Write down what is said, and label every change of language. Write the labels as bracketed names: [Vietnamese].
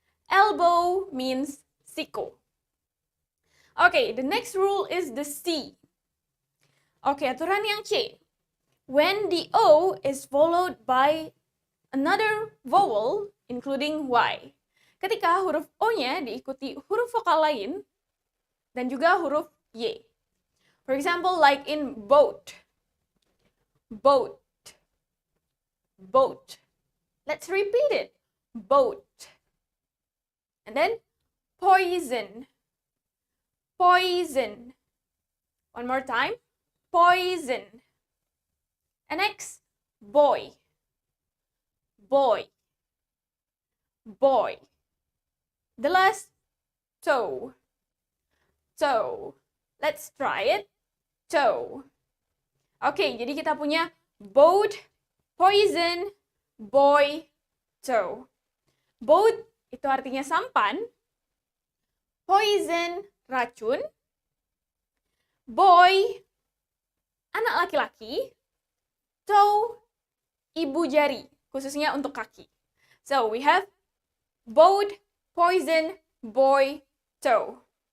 [English] Elbow means siku. Okay, the next rule is the C. Okay, [Indonesian] aturan yang C. [English] when the O is followed by another vowel including Y. [Indonesian] Ketika huruf O-nya diikuti huruf vokal lain dan juga huruf Y. [English] For example, like in boat. Boat. Boat. Let's repeat it. Boat. And then poison. Poison. One more time. Poison. And next, boy. Boy. Boy. The last, toe. Toe. Let's try it. Toe. [Indonesian] Oke, jadi kita punya boat, poison, boy, toe. Boat itu artinya sampan. Poison, racun. Boy, anak laki-laki. Toe, ibu jari, khususnya untuk kaki. [English] So, we have boat, poison, boy, toe.